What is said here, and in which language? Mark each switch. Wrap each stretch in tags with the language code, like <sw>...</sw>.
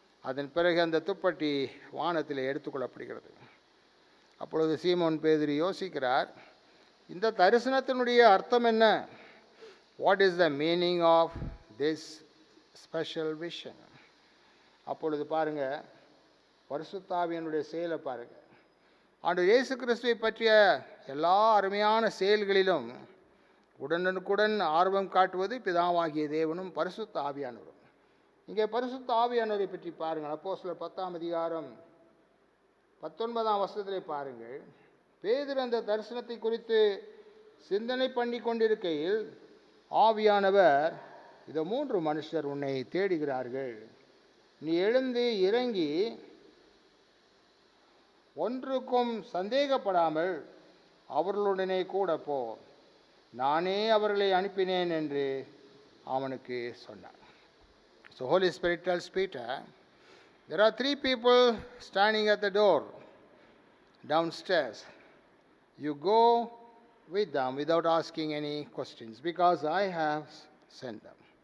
<ta>அதன் பிறகு அந்த துப்பட்டி வானத்தில் எடுத்துக்கொள்ளப்படுகிறது. அப்பொழுது சீமோன் பேதுரு யோசிக்கிறார், இந்த தரிசனத்தினுடைய அர்த்தம் என்ன?</ta> <en>What is the meaning of this special vision?</en> <ta>அப்பொழுது பாருங்க, பரிசுத்த ஆவியானுடைய செயலை பாருங்க. ஆண்டவர் இயேசு கிறிஸ்துவை பற்றிய எல்லா அருமையான செயல்களிலும் உடனுக்குடன் ஆர்வம் காட்டுவது பிதாவாகிய தேவனும் பரிசுத்த ஆவியானவரும். இங்கே பரிசுத்த ஆவியானவரை பற்றி பாருங்கள். அப்போஸ்தலர் 10ஆம் அதிகாரம் 19ஆம் வசனத்திலே பாருங்கள். பேதுரு அந்த தரிசனத்தை குறித்து சிந்தனை பண்ணி கொண்டிருக்கையில் ஆவியானவர், இதோ 3 மனுஷர் உன்னை தேடுகிறார்கள், நீ எழுந்து இறங்கி ஒன்றுக்கும் சந்தேகப்படாமல் அவர்களுடனே கூட போ, நானே அவர்களை அனுப்பினேன் என்று அவனுக்கு சொன்னார்.</ta> <en>So Holy Spirit tells Peter, there are 3 people standing at the door downstairs. You go with them without asking any questions because I have sent them.</en>